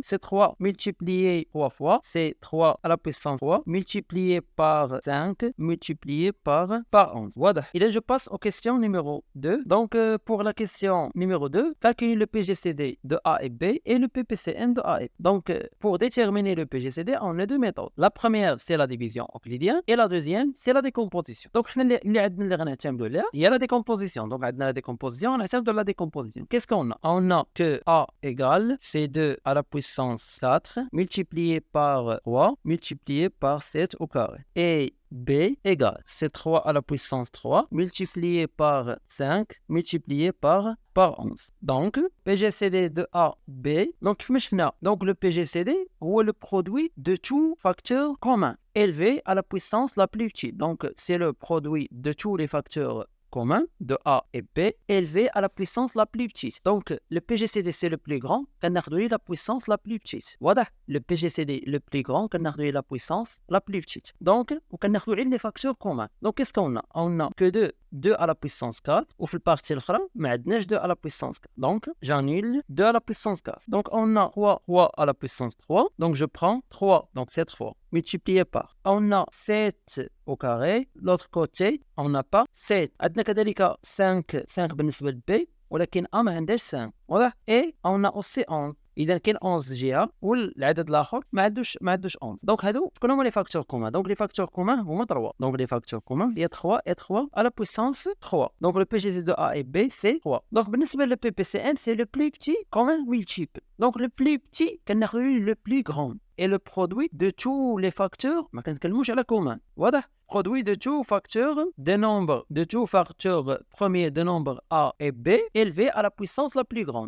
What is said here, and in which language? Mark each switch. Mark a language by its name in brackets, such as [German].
[French] C'est 3 multiplié 3 fois. C'est 3 à la puissance 3 multiplié par 5 multiplié par 11. Voilà. Et là, je passe aux questions numéro 2. Donc, pour la question numéro 2, calculer le PGCD de A et B et le PPCM de A et B. Donc, pour déterminer le PGCD, on a deux méthodes. La première, c'est la division euclidienne et la deuxième, c'est la décomposition. [Arabic] Donc, اللي غنعتمدوا عليها هي [French] la décomposition. Donc عندنا la décomposition, on de la décomposition. Qu'est-ce qu'on a? On a que A égale C2 à la puissance 4 multiplié par 3 multiplié par 7 au carré. Et B égale, c'est 3 à la puissance 3 multiplié par 5 multiplié par 11. Donc, PGCD de A, B. Donc, donc le PGCD est le produit de tous facteurs communs élevés à la puissance la plus petite. Donc, c'est le produit de tous les facteurs commun de A et B élevé à la puissance la plus petite. Donc, le PGCD c'est le plus grand, qu'on a la puissance la plus petite. Voilà, le PGCD le plus grand, qu'on a la puissance la plus petite. Donc, on a les facteurs communs. Donc, qu'est-ce qu'on a? On a que 2 à la puissance 4, ou [Arabic] في البارtie الأخرى ما عندناش [French] 2 à la puissance 4. Donc, j'annule 2 à la puissance 4. Donc, on a 3 à la puissance 3. Donc, je prends 3, donc c'est 3, multiplié par. On a 7 au carré. L'autre côté, on n'a pas 7. [Arabic] عندنا كذلك 5 بالنسبة ل B, ولكن A ما عندهاش 5. [French] واضح؟ Et on a aussi 11. [Arabic] اذا كاين 11 جهه والعدد الاخر ما عندوش 11. دونك هادو شكون هما لي فاكتور كومان؟ دونك لي فاكتور كومان هما 3. دونك لي فاكتور كومان هي 3 [French] et 3 à la puissance 3. Donc le PGC de A et B c'est 3. Donc بالنسبه le PPCM c'est le plus petit commun multiple. Donc le plus petit [Arabic] كناخذوا [French] le plus grand et le produit de tous les facteurs [Arabic] ما كنتكلموش على كومان. [French] واضح؟ Produit de tous facteurs des nombres, de tous facteurs premiers de nombres A et B élevés à la puissance la plus grande.